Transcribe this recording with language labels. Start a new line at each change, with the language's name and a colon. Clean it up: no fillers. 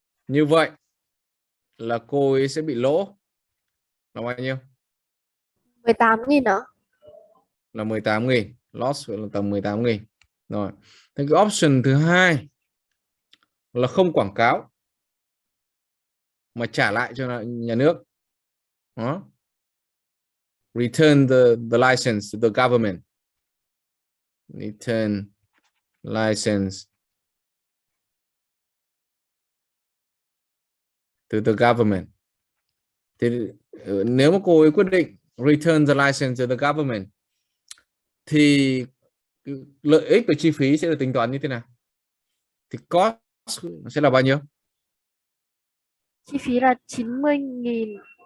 Vietnamese: Như vậy là cô ấy sẽ bị lỗ là bao nhiêu? 18.000 nữa. Là 18.000. Loss là tầm 18.000. Rồi. Thế cái option thứ hai là không quảng cáo mà trả lại cho nhà nước. Đó.
English: Return the license to the government. Return license to the government.
Vietnamese: Thì nếu mà cô ấy quyết định
English: return the license to the government
Vietnamese: thì lợi ích và chi phí sẽ được tính toán như thế nào? Thì cost sẽ là bao nhiêu? Chi phí là 90.000.